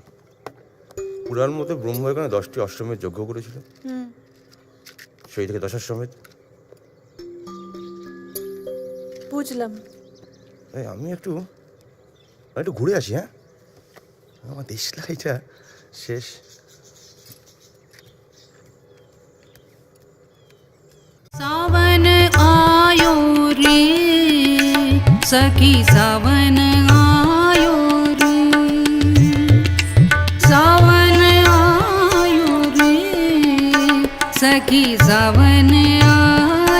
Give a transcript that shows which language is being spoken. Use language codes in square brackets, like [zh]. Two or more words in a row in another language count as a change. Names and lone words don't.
[bn] পুরাণ মতে ব্রহ্ম এখানে 10টি অশ্বমেধ যজ্ঞ করেছিল, সেই থেকে দশাশ্বমেধ। বুঝলাম। এই আমি একটু ঘুরে আসি। হ্যাঁ, আমার দেশলাইটা শেষ। [hi] सावन आयो रे सखी सावन आयो रे सावन आयो रे सखी सावन आयो